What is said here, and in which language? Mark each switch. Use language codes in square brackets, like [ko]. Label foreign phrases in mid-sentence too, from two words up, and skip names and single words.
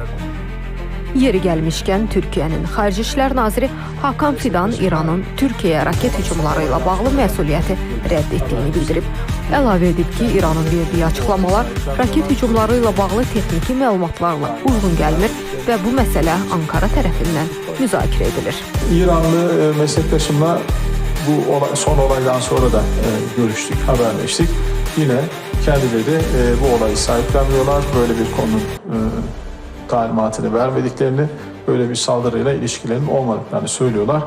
[az] Yeri gəlmişkən, Türkiyənin Xarici İşlər Naziri Hakan Fidan İranın Türkiyəyə raket hücumları ilə bağlı məsuliyyəti rədd etdiyini bildirib. Əlavə edib ki, İranın verdiyi açıqlamalar raket hücumları ilə bağlı texniki məlumatlarla uyğun gəlmir və bu məsələ Ankara tərəfindən müzakirə edilir. [tr] İranlı meslektaşımla son olaydan sonra da görüştük, haberleştik. Yine kendileri bu olayı sahiplenmiyorlar. Böyle bir konunun talimatını vermediklerini, böyle bir saldırıyla ilişkilerinin olmadıklarını söylüyorlar.